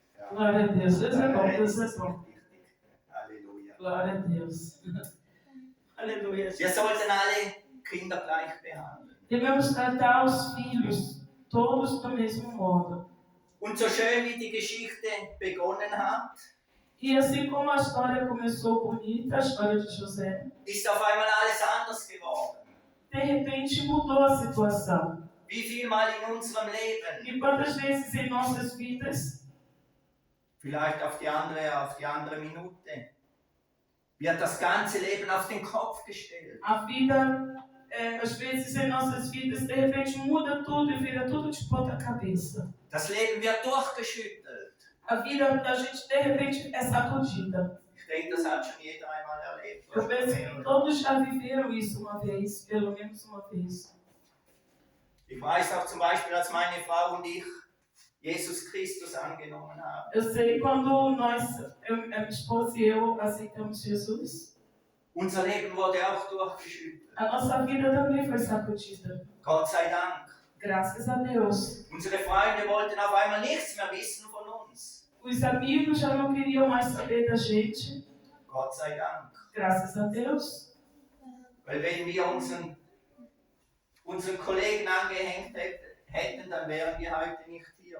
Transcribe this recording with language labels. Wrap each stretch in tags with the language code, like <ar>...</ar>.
<pt>Glória a Deus, Deus é bom, Deus é bom.</pt> <de>Halleluja.</de> <pt>Glória a Deus. Aleluia.</pt> <de>Wir sollten alle Kinder gleich behandeln.</de> <pt>Devemos tratar os filhos todos do mesmo modo.</pt> <de>Und so schön wie die Geschichte begonnen hat,</de> <pt>E assim como a história começou bonita, a história de José,</pt> <de>ist auf einmal alles anders geworden.</de> <pt>de repente mudou a situação.</pt> <de>Wie viel Mal in unserem Leben?</de> <pt>E quantas vezes em nossas vidas,</pt> <de>Vielleicht auf die andere Minute. Wird das ganze Leben auf den Kopf gestellt.</de> <pt>a vida, às vezes em nossas vidas, de repente muda tudo e vira tudo de ponta cabeça.</pt> <de>Das Leben wird durchgeschüttelt.</de> <pt>A vida da gente, de repente, é sacudida.</pt> <de>Ich denke, das hat schon jeder einmal erlebt.</de> <pt>Eu penso que todos já viveram isso uma vez, pelo menos uma vez.</pt> <de>Ich weiß auch zum Beispiel, als meine Frau und ich Jesus Christus angenommen haben.</de> <pt>Eu sei quando a minha esposa e eu aceitamos Jesus,</pt> <de>Unser Leben wurde auch durchgeschüttelt.</de> <pt>a nossa vida também foi sacudida.</pt> <de>Gott sei Dank.</de> <pt>Graças a Deus.</pt> <de>Unsere Freunde wollten auf einmal nichts mehr wissen von uns.</de> <pt>Os amigos já não queriam mais saber da gente.</pt> <de>Gott sei Dank.</de> <pt>Graças a Deus.</pt> <de>Weil wenn wir unseren Kollegen angehängt hätten, dann wären wir heute nicht hier.</de>